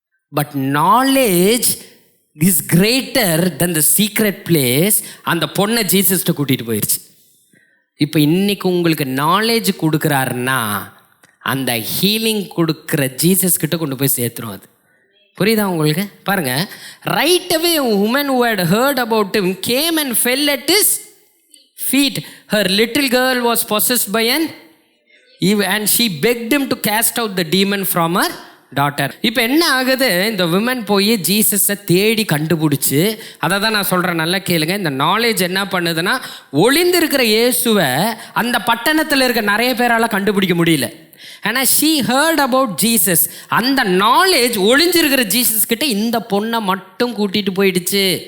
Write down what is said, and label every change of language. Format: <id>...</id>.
<en>But knowledge is greater than the secret place.</en> <ta>அந்த பொண்ணை ஜீசஸ்ட்டு கூட்டிகிட்டு போயிடுச்சு. இப்போ இன்றைக்கி உங்களுக்கு நாலேஜ் கொடுக்குறாருன்னா, அந்த ஹீலிங் கொடுக்குற ஜீசஸ்கிட்ட கொண்டு போய் சேர்த்துரும். அது புரியுதா உங்களுக்கு?</ta> <en>பாருங்கள், right away woman who had heard about him came and fell at his feet. Her little girl was possessed by an evil and she begged him to cast out the demon from her daughter.</en> <ta>இப்போ என்ன ஆகுது? இந்த women போய் ஜீசஸை தேடி கண்டுபிடிச்சி, அதை தான் நான் சொல்கிறேன், நல்லா கேளுங்க. இந்த நாலேஜ் என்ன பண்ணுதுன்னா, ஒளிந்திருக்கிற இயேசுவை அந்த பட்டணத்தில் இருக்க நிறைய பேரால் கண்டுபிடிக்க முடியல. ஆனால்</ta> <en>She heard about Jesus.</en> <ta>அந்த நாலேஜ் ஒளிஞ்சிருக்கிற ஜீசஸ் கிட்ட இந்த பொண்ணை மட்டும் கூட்டிகிட்டு போயிடுச்சு.</ta>